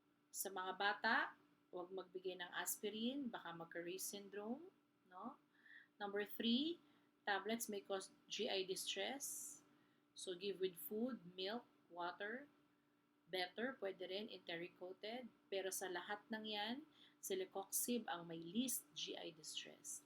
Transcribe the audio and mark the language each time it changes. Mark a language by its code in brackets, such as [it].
[tl] Sa mga bata, huwag magbigay ng aspirin, baka magka-Ray's syndrome. No? [en] Number three, tablets may cause GI distress. So give with food, milk, water. Better, [tl] pwede rin [en] enteric-coated. [tl] Pero sa lahat ng yan, celecoxib ang may least GI distress.